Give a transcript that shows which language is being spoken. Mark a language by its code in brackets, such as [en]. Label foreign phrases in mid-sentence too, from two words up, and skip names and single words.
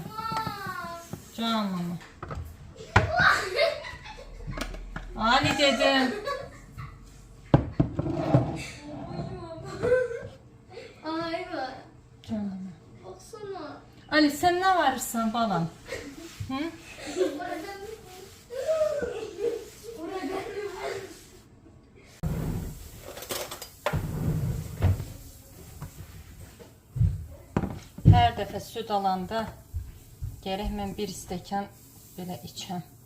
[az] Canım. Ali dedim. Ay be. Canım. [tr] Baksana. Ali, sen ne varırsan balam? Hı? [az] Hər dəfə süd alanda gərək mən bir stəkan belə içəm.